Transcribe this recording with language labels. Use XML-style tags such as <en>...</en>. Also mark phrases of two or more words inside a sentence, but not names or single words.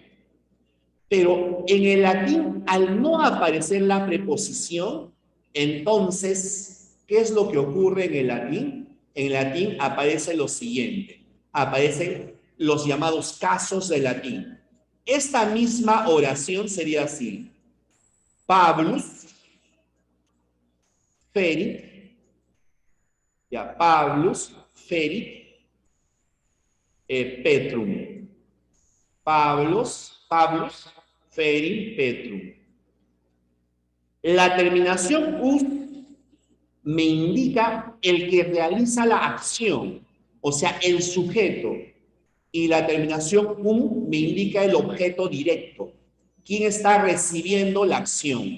<es>Pero en el latín, al no aparecer la preposición, entonces, ¿qué es lo que ocurre en el latín? En latín aparece lo siguiente, aparecen los llamados casos del latín. Esta misma oración sería así,</es> <la>Pablus, ferit, ya, Pablus, ferit, Petrum. Pablus, ferit, Petrum.</la> <es>La terminación us me indica el que realiza la acción, o sea, el sujeto. Y la terminación me indica el objeto directo. ¿Quién está recibiendo la acción?</es>